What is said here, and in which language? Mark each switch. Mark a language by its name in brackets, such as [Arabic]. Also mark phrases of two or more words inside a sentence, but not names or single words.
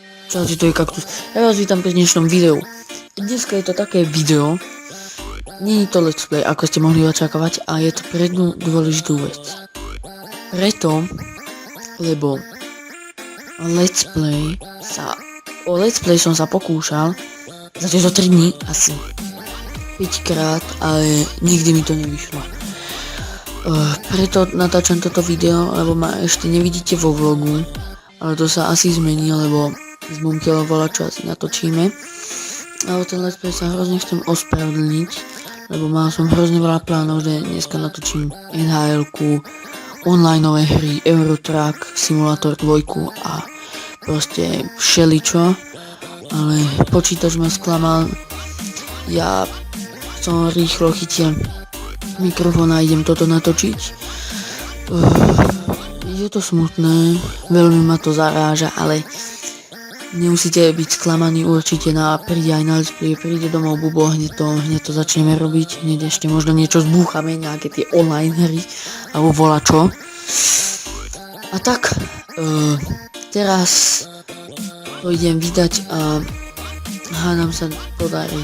[Slovak] Čaute, to je Kaktus. Ja vás vítam pri dnešnom videu. Dneska je to také video. Nie je to [English] let's play, [Slovak] ako ste mohli očakávať, a je to pre jednu dôležitú vec. Lebo o [English] let's play [Slovak] som sa pokúšal za tieto 3 dní asi 5 krát, ale nikdy mi to nevyšlo. Preto natáčam toto video, lebo ma ešte nevidíte vo vlogu, ale to sa asi zmení, lebo s Mumkelom čo asi natočíme. Ale ten [English] let's play [Slovak] sa hrozne chcem ospravedlniť, lebo mal som hrozne veľa plánov, že dneska natočím NHL-ku, onlineové hry, Eurotrack, Simulator 2 a proste všeličo, ale počítač ma sklamal. Ja som rýchlo chytil mikrofón a idem toto natočiť. Je to smutné, veľmi ma to zaráža, ale nemusíte byť sklamaní, určite príde aj na [English] let's play, [Slovak] príde domov Bubo, hneď to začneme robiť, hneď ešte možno niečo zbúchame, nejaké tie online hry, alebo volačo. A tak, teraz to idem vydať a hádam sa podarí.